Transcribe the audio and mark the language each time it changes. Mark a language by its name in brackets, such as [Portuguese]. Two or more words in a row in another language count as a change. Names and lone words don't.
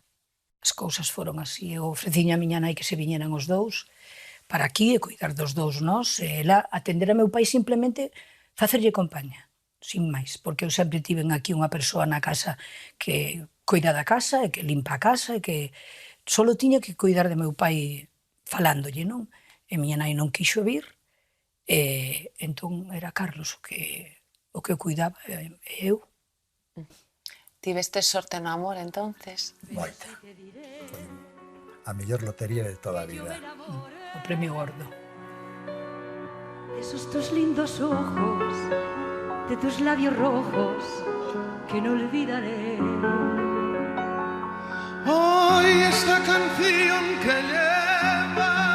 [Galician] As cousas foron así, eu ofreciña a miña nai que se viñeran os dous para aquí e coidar dos dous nós, e ela atender a meu pai simplemente facerlle compañía, sin máis, porque eu sempre tiven aquí unha persoa na casa que coida da casa e que limpa a casa e que só tiña que coidar de meu pai falándolle, non? E miña nai non quixo vir, e entón era Carlos o que o cuidaba, e eu. Tiveste sorte no amor, entonces? Moita. A mellor lotería de toda a vida. O premio gordo. [Spanish] Esos tus lindos ojos, de tus labios rojos, que no olvidaré. Hoy esta canción que lleva